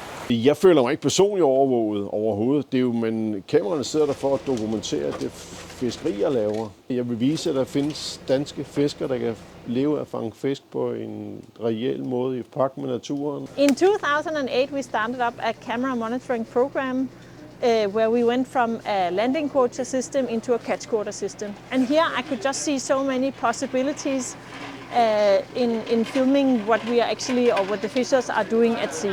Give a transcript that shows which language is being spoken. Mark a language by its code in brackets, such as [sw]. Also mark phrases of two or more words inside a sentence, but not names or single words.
[da] Jeg føler mig ikke personligt overvåget overhovedet. Det er jo, men kameraerne sidder der for at dokumentere det fiskeri, jeg laver. Jeg vil vise, at der findes danske fiskere, der kan leve af at fange fisk på en reel måde i pagt med naturen. [en] In 2008, we started up a camera monitoring program where we went from a landing quota system into a catch quota system. And here I could just see so many possibilities in filming what we are actually, or what the fishers are doing at sea.